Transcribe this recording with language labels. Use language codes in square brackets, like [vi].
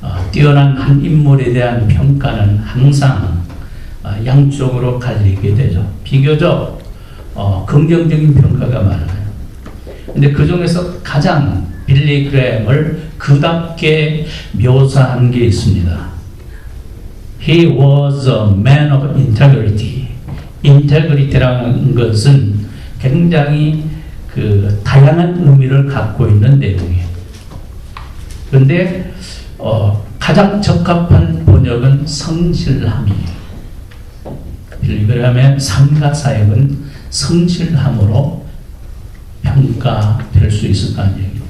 [ko] 뛰어난 한 인물에 대한 평가는 항상 양쪽으로 갈리게 되죠. 비교적 긍정적인 평가가 많아요. 근데 그 중에서 가장 빌리 그레이엄을 그답게 묘사한 게 있습니다. [en] He was a man of integrity. [ko] 인테그리티라는 것은 굉장히 그 다양한 의미를 갖고 있는 내용이에요. 그런데 가장 적합한 번역은 성실함이에요. 빌리 그레이엄의 삶과 사역은 성실함으로 평가될 수 있을 거 아니에요.